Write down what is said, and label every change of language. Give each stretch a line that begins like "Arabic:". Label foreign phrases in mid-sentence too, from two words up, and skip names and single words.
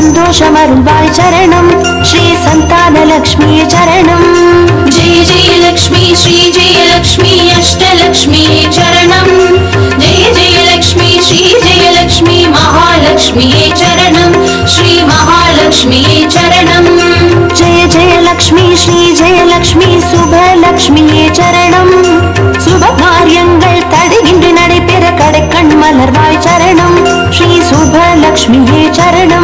Tamil: சந்தோஷமருள்வாய் சரணம் ஸ்ரீ சந்தானலக்ஷ்மி சரணம்.
Sanskrit: जय जय लक्ष्मी श्री जय लक्ष्मी अष्टलक्ष्मी चरणं जय जय लक्ष्मी श्री जय लक्ष्मी महालक्ष्मी चरणं श्री महालक्ष्मी चरणं. जय जय लक्ष्मी श्री जय लक्ष्मी
Tamil: சுபலக்ஷ்மி சரணம். சுப காரியங்கள் தடையின்றி நடைபெற கடைக்கண் மலர்வாய் சரணம் ஸ்ரீ சுபலக்ஷ்மியே சரணம்.